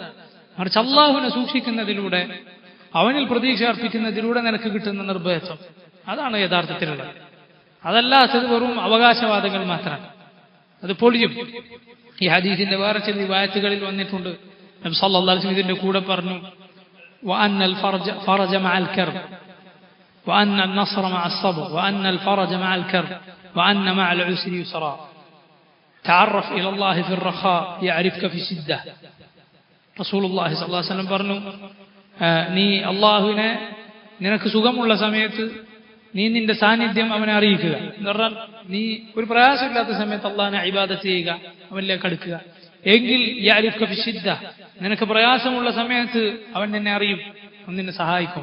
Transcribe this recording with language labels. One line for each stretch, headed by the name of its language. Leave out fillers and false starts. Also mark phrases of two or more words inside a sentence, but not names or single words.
Malayalam: മറിച്ച് അള്ളാഹുവിനെ സൂക്ഷിക്കുന്നതിലൂടെ, അവനിൽ പ്രതീക്ഷ അർപ്പിക്കുന്നതിലൂടെ നിനക്ക് കിട്ടുന്ന നിർഭയത്വം, അതാണ് യഥാർത്ഥത്തിലുള്ളത്. അതല്ലാത്തത് വെറും അവകാശവാദങ്ങൾ മാത്രമാണ്. അത് പൊളിയും. ഈ ഹദീസിന്റെ വേറെ ചില റിവായത്തുകളിൽ വന്നിട്ടുണ്ട്, നബി
Arabic: صلى الله عليه وسلم
Malayalam: ഇതിന്റെ കൂടെ പറഞ്ഞു,
Arabic: وأن الفرج مع الكرب وأن النصر مع الصبر وأن الفرج مع الكرب وأن مع العسر يسرا تعرف إلى الله في الرخاء يعرفك في الشدة. رسول الله صلى الله عليه وسلم
Malayalam: പറഞ്ഞു, നീ അള്ളാഹുവിനെ നിനക്ക് സുഖമുള്ള സമയത്ത് നീ നിന്റെ സാന്നിധ്യം അവനെ അറിയിക്കുക എന്ന് പറഞ്ഞാൽ, നീ ഒരു പ്രയാസമില്ലാത്ത സമയത്ത് അള്ളാഹിനെ ഇബാദത്ത് ചെയ്യുക, അവനിലേക്ക് അടുക്കുക. എങ്കിൽ
Arabic: يعرفك في الشدة,
Malayalam: നിനക്ക് പ്രയാസമുള്ള സമയത്ത് അവൻ നിന്നെ അറിയും, അവൻ നിന്നെ സഹായിക്കും.